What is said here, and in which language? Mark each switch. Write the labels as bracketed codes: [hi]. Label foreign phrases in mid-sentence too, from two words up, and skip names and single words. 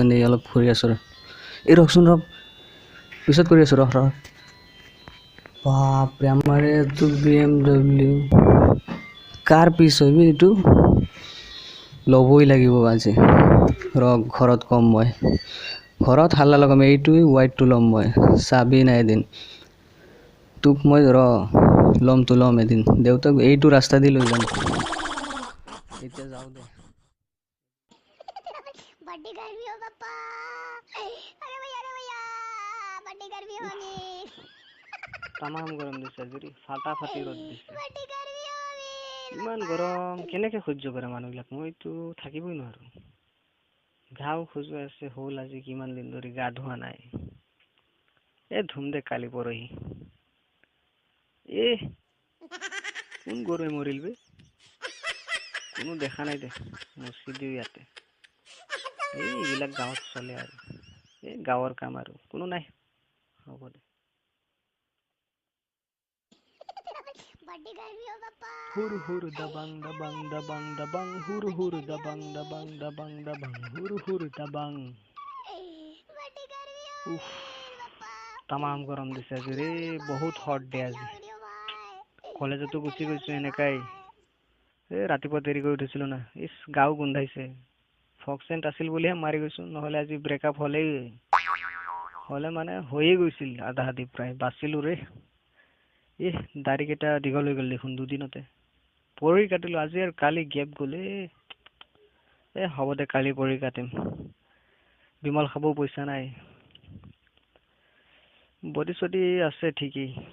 [as] এনেই অলপ ফুৰি আছোঁ এই ৰখচোন ৰখ পিছত কৰি আছোঁ ৰখ বাপৰে আমাৰ এইটো BMW কাৰ পিছ হয় এইটো ল'বই লাগিব আজি ঘৰত কম মই ঘৰত হাল্লা লগাম এইটোৱে হোৱাইটটো ল'ম মই চাবি নাই এদিন তোক মই ল'ম এদিন দেউতাক এইটো ৰাস্তা দি লৈ যাম এতিয়া যাওঁ দে [hi] बड़ी गर्मी हो पापा अरे भैया बड़ी गर्मी होगी [as] তামাম গৰম দিছে যদি ফাটাফাটি ৰ'দ দিছে [hi] बड़ी गर्मी होगी [as] ইমান গৰম কেনেকে সহ্য কৰে মানুহবিলাক মইতো থাকিবই নোৱাৰো ঘাও খজুৱাই আছে হ'ল আজি কিমান দিন ধৰি গা ধোৱা নাই ধুম দে কালি পৰহি কোন গৰুৱে মৰিল বে কোনো দেখা নাই দে মচি দিও ইয়াতে এইবিলাক গাঁৱত চলে আৰু গাঁৱৰ কাম আৰু কোনো নাই হ'ব দে [hi] बड़ी गर्मी हो पापा हुर हुर दबंग दबंग दबंग दबंग हुर हुर दबंग दबंग दबंग दबंग हुर हुर दबंग बड़ी गर्मी [as] উফ তামাম গৰম দিছে আজি ৰে বহুত [en] হট ডে [as] আজি কলেজতো গুচি গৈছো এনেকাই ৰাতিপুৱা দেৰিকৈ উঠিছিলো না গাও গোন্ধাইছে ফক্সেণ্ট আছিল বুলিহে মাৰি গৈছো নহলে আজি ব্ৰেকআপ হলে মানে হৈয়ে গৈছিল আধা আধি প্ৰায় বাচিলো ৰে দাড়ি কেইটা দীঘল হৈ গ'ল দেখোন দুদিনতে পৰহি কাটিলো আজি আৰু কালি গেপ গ'লে হ'ব দে কালি পৰহি কাটিম বিমল খাবও পইচা নাই বডি চডি আছে ঠিকেই